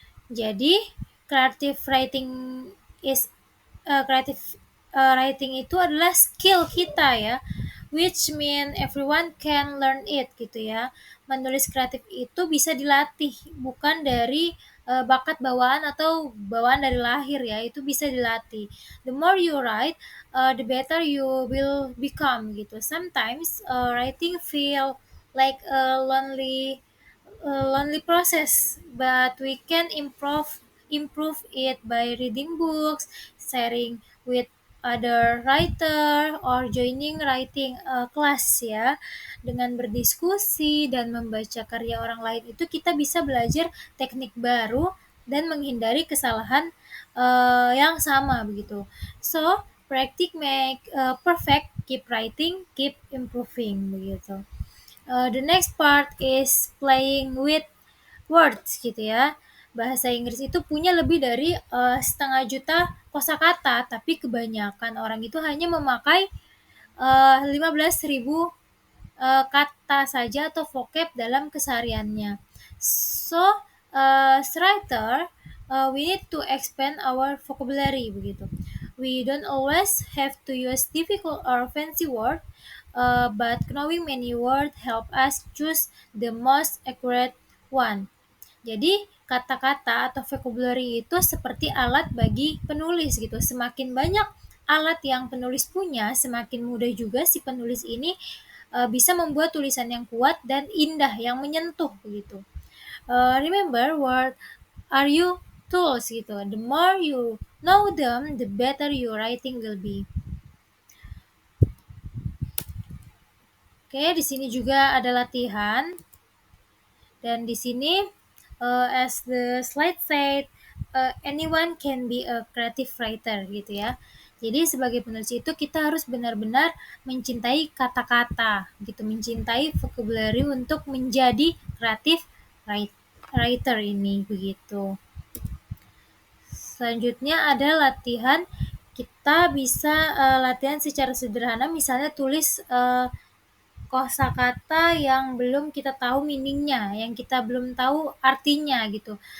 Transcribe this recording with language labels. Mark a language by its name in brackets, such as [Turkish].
[English] Jadi, creative writing is creative writing [Indonesian] itu adalah skill kita ya, [English] which mean everyone can learn it gitu ya. [Indonesian] Menulis kreatif itu bisa dilatih, bukan dari bakat bawaan atau bawaan dari lahir ya, itu bisa dilatih. [English] The more you write, the better you will become gitu. Sometimes writing feel like a lonely process, but we can improve it by reading books, sharing with other writer, or joining writing class ya. [Indonesian] Dengan berdiskusi dan membaca karya orang lain itu kita bisa belajar teknik baru dan menghindari kesalahan yang sama begitu. [English] So, practice make perfect, keep writing, keep improving begitu. The next part is playing with words gitu ya. [Indonesian] Bahasa Inggris itu punya lebih dari 500.000 kosakata, tapi kebanyakan orang itu hanya memakai 15.000 kata saja atau vocab dalam kesehariannya. [English] So, as writer, we need to expand our vocabulary begitu. We don't always have to use difficult or fancy word, but knowing many words help us choose the most accurate one. [Indonesian] Jadi, kata-kata atau vocabulary itu seperti alat bagi penulis gitu. Semakin banyak alat yang penulis punya, semakin mudah juga si penulis ini bisa membuat tulisan yang kuat dan indah, yang menyentuh begitu. [English] Remember, word are you tools gitu. The more you know them, the better your writing will be. [Indonesian] Oke, di sini juga ada latihan. Dan di sini, [English] as the slide said, anyone can be a creative writer gitu ya. [Indonesian] Jadi sebagai penulis itu kita harus benar-benar mencintai kata-kata gitu, mencintai vocabulary untuk menjadi creative writer ini begitu. Selanjutnya ada latihan kita bisa latihan secara sederhana, misalnya tulis kosakata yang belum kita tahu meaning-nya, yang kita belum tahu artinya gitu.